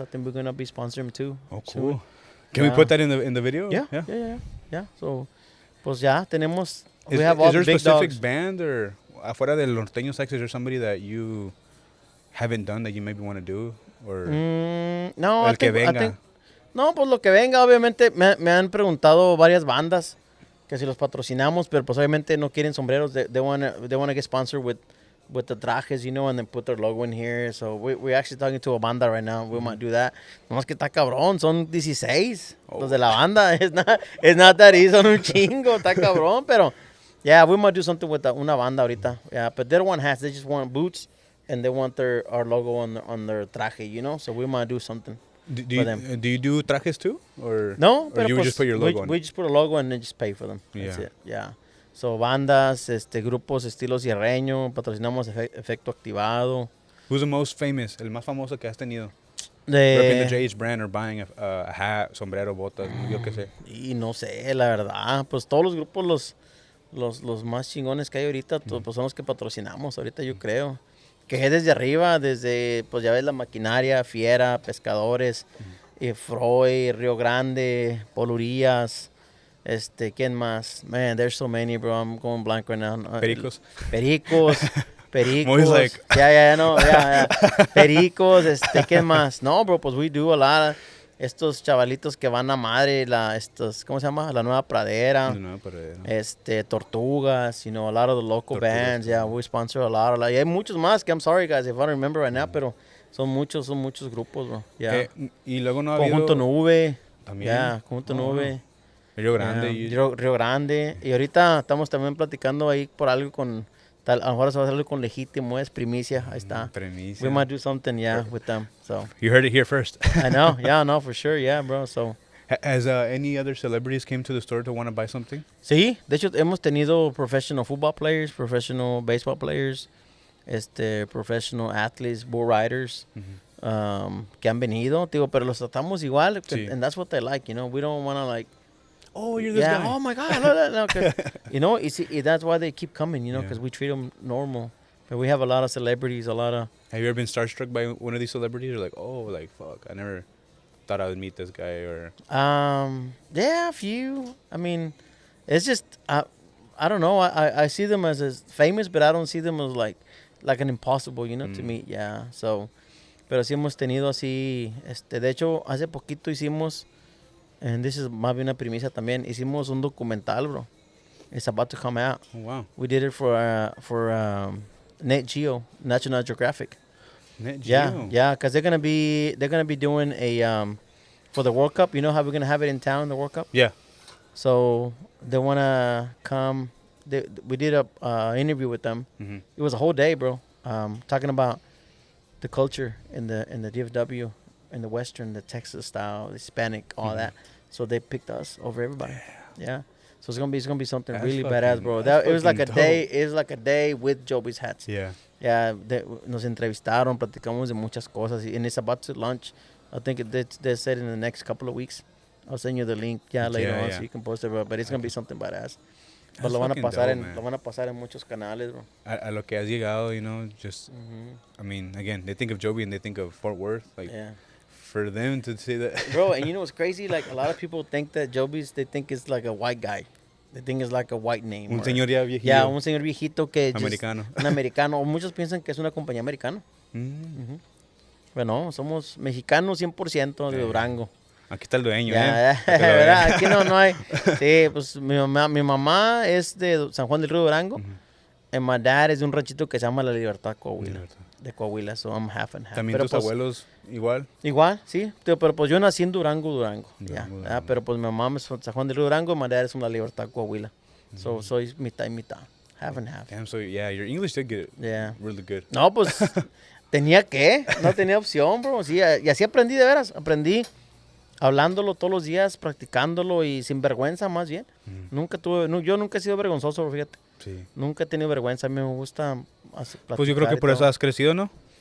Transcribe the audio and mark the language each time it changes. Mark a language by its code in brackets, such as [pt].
[en] I think we're gonna be sponsoring him too. Oh, soon. cool. Can we Yeah. put that in the video? Yeah. So, [es] pues ya tenemos. [en] Is, We have all is there the a big specific dogs. band or [es] afuera del norteño [en] sex, is there somebody that you haven't done that you maybe want to do? Or [es] No, el que venga. No, pues lo que venga, obviamente me han preguntado varias bandas que si los patrocinamos, pero pues obviamente no quieren sombreros. [en] They wanna get sponsored with the trajes, you know, and then put their logo in here. So we're actually talking to a banda right now. We might do that. [es] Nomás que está cabrón, son 16 los de la banda. [en] It's not that easy, [es] son un chingo, está cabrón, pero [en] yeah, we might do something with [es] una banda ahorita. [en] Yeah, but they don't want hats, they just want boots, and they want our logo on their traje, you know. So we might do something. do you do trajes too? Or No, or [es] pero [en] you [es] pues, [en] just put your logo on we it? just put a logo and then just pay for them. That's Yeah. it. Yeah. [es] So bandas, grupos estilo sierreño, patrocinamos Efecto Activado. [en] Who's the most famous? [es] El más famoso que has tenido? [en] Repping the JH brand or buying a hat, [es] sombrero, botas, yo qué sé. y no sé, la verdad, pues todos los grupos los más chingones que hay ahorita, pues son los que patrocinamos ahorita, yo creo. Que es desde arriba, desde, pues ya ves la maquinaria, Fiera, Pescadores, Freud, Río Grande, Polurías, ¿quién más? [en] Man, there's so many, bro, I'm going blank right now. Pericos. Pericos. Moi's like... [es] Yeah. Pericos, ¿quién más? [en] No, bro, pues we do a lot. [es] Estos chavalitos que van a madre, ¿cómo se llama? La Nueva Pradera. [en] Tortugas, you know, a lot of the local bands. Yeah, we sponsor a lot. [es] Y hay muchos más que [en] I'm sorry, guys, if I don't remember right now, [es] pero son muchos grupos, [en] bro. Yeah. [es] Y luego no ha Conjunto habido... Nube. También. [en] Yeah, Conjunto Nube. Río Grande. Río Grande. [es] Y ahorita estamos también platicando ahí por algo con... a lo mejor se va a hacer con Legítimo, es primicia, ahí está. Primicia. [en] We might do something, with them, so. You heard it here first. I know, no, for sure, bro, so. Has any other celebrities came to the store to want to buy something? [es] Sí, de hecho hemos tenido [en] professional football players, professional baseball players, professional athletes, bull riders, [es] que han venido, digo, pero los tratamos igual, [en] and that's what they like, you know, we don't want to like, oh, you're this guy. Oh my God, no, you know, that's why they keep coming, you know, because we treat them normal. But we have a lot of celebrities, a lot of. Have you ever been starstruck by one of these celebrities? Or like, oh, like fuck, I never thought I would meet this guy, or. Yeah, a few. I mean, it's just I don't know. I see them as famous, but I don't see them as like an impossible, you know, to meet. Yeah, so. [es] Pero sí hemos tenido así, de hecho, hace poquito hicimos. [en] And this is [es] más bien una primicia también. Hicimos un documental, bro. [en] It's about to come out. Oh, wow. We did it for Net Geo, National Geographic. Net Geo. Yeah, because they're gonna be doing a for the World Cup. You know how we're gonna have it in town, the World Cup. Yeah. So they wanna come. We did a interview with them. Mm-hmm. It was a whole day, bro. Talking about the culture in the DFW. In the Western, the Texas style, the Hispanic, all that. So they picked us over everybody. Yeah. So it's gonna be something That's really fucking, badass, bro. It was like a day. It was like a day with Joby's hats. Yeah. [es] Yeah. Nos entrevistaron, platicamos de muchas cosas, [en] and it's about to launch. I think they said in the next couple of weeks. I'll send you the link. Later on, so you can post it. But it's gonna be something badass. [es] But lo van a pasar en muchos canales, bro. A lo que has llegado, [en] you know, just. I mean, again, they think of Joby and they think of Fort Worth, like. Yeah. For them to say that. Bro, and you know what's crazy? Like, a lot of people think that Joby's, they think it's like a white guy. They think it's like a white name. [es] Un señor ya viejito. Yeah, un señor viejito que... Americano. Un americano. O muchos piensan que es una compañía americana. Bueno, somos mexicanos 100% de Durango. Aquí está el dueño, ¿verdad? Aquí no hay... Sí, pues mi mamá es de San Juan del Río Durango. [en] And my dad [es] es de un ranchito que se llama La Libertad, Coahuila. De Coahuila, [en] so I'm half and half. [es] ¿También pero tus abuelos igual? Igual, sí. Pero pues yo nací en Durango. Pero pues mi mamá es de San Juan del Río Durango y mi dad es de La Libertad, Coahuila. So soy mitad y mitad. [en] Half and half. Damn, so yeah, your English did get really good. [es] No, pues no tenía opción, bro. Sí, y así aprendí de veras. Aprendí hablándolo todos los días, practicándolo y sin vergüenza más bien. Yo nunca he sido vergonzoso, fíjate. Sí. Nunca he tenido vergüenza. A mí me gusta pues yo creo que por eso has crecido, ¿no?